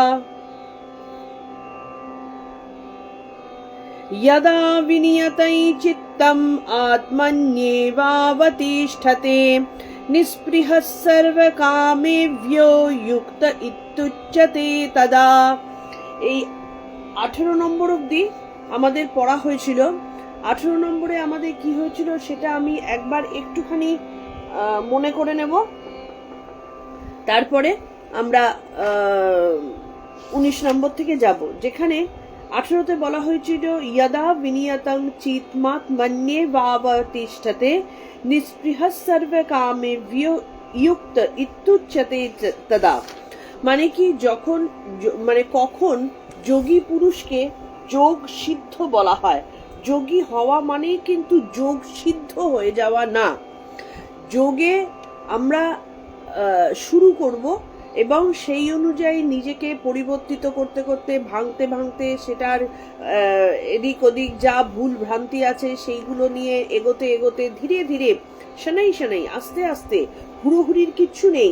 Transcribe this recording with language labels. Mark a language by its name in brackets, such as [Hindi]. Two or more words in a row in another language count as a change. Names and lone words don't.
[Sanskrit] यदा विनियतै चित्तम् आत्मन्येवावतिष्ठते निःस्पृहः सर्वकामेभ्यो युक्त इत्युच्यते तदा। [Bangla] এই 18 নম্বর অবধি আমাদের পড়া হয়েছিল। 18 নম্বরে আমাদের কি হয়েছিল সেটা আমি একবার একটুখানি মনে করে নেব, তারপরে আমরা 19 নম্বর থেকে যাব, যেখানে 18তে বলা হয়েছিল [Sanskrit] यदा विनियतं चित्तमात्मन्येवावतिष्ठते निःस्पृहः सर्वकामेभ्यो युक्त इत्युच्यते तदा। [Bangla] মানে কি, যখন মানে কখন যোগী পুরুষকে যোগ সিদ্ধ বলা হয়। যোগী হওয়া মানেই কিন্তু যোগ সিদ্ধ হয়ে যাওয়া না। যোগে আমরা শুরু করব এবং সেই অনুযায়ী নিজেকে পরিবর্তিত করতে করতে ভাঙতে ভাঙতে সেটার এদিক ওদিক যা ভুল ভ্রান্তি আছে সেইগুলো নিয়ে এগোতে এগোতে ধীরে ধীরে শনাই শনাই আস্তে আস্তে, হুড়োহুড়ির কিচ্ছু নেই।